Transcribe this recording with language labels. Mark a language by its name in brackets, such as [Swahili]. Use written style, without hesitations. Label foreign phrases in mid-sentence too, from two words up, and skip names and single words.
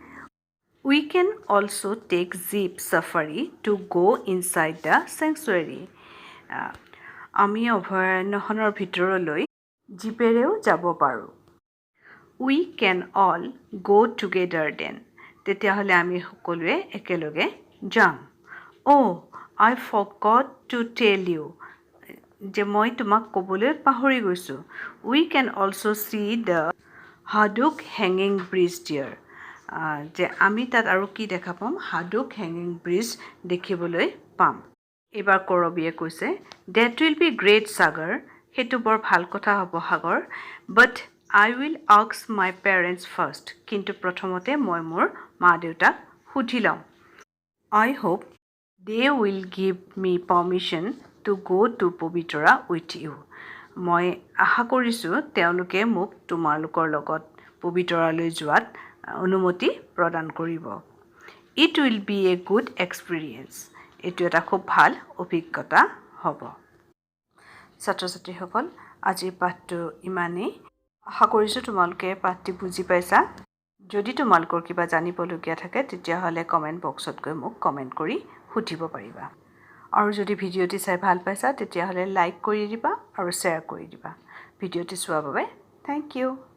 [English] We can also take jeep safari to go inside the sanctuary [Assamese] আমি অভয়াৰণ্যখনৰ ভিতৰলৈ জীপেৰেও যাব পাৰোঁ [English] We can all go together then [Assamese] তেতিয়াহ'লে আমি সকলোৱে একেলগে যাম [English] Oh I forgot to tell you [Assamese] যে মই তোমাক ক'বলৈ পাহৰি গৈছোঁ [English] We can also see the Haduk hanging bridge there [Assamese] যে আমি তাত আৰু কি দেখা পাম Haduk hanging bridge দেখিবলৈ পাম এবাৰ কৰবিয়ে কৈছে [English] That will be great [Assamese] সাগৰ সেইটো বৰ ভাল কথা হ'ব [English] সাগৰ But I will ask my parents first [Assamese] কিন্তু প্ৰথমতে মই মোৰ মা দেউতাক সুধি লম [English] I hope they will give me permission to go to Povitra with you [Assamese] মই আশা কৰিছোঁ তেওঁলোকে মোক তোমালোকৰ লগত পবিতৰালৈ যোৱাত অনুমতি প্ৰদান কৰিব It will be a good experience এইটো এটা খুব ভাল অভিজ্ঞতা হ'ব ছাত্ৰ-ছাত্ৰীসকল আজিৰ পাঠটো ইমানেই আশা কৰিছোঁ তোমালোকে পাঠটি বুজি পাইছা যদি তোমালোকৰ কিবা জানিবলগীয়া থাকে তেতিয়াহ'লে কমেণ্ট বক্সত গৈ মোক কমেণ্ট কৰি সুধিব পাৰিবা আৰু যদি ভিডিঅ'টি চাই ভাল পাইছা তেতিয়াহ'লে লাইক কৰি দিবা আৰু শ্বেয়াৰ কৰি দিবা ভিডিঅ'টি চোৱাৰ বাবে [English] thank you